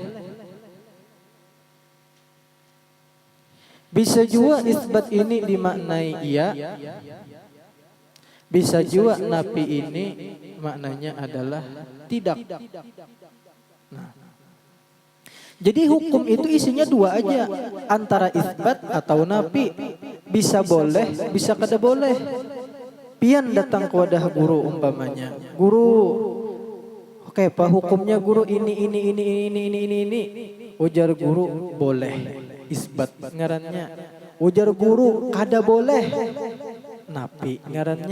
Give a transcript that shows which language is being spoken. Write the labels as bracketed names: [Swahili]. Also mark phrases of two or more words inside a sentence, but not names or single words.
[Indonesian] Bisa juga isbat ini dimaknai iya, bisa juga napi ini maknanya adalah tidak. Nah, jadi hukum itu isinya dua aja, antara isbat atau napi. [Banjar] Bisa boleh, bisa kada boleh. Pian datang ke wadah guru umpamanya, guru, oke pak hukumnya guru ini. Ujar guru boleh, isbat ngarannya. Ujar guru kada boleh, napi ngarannya.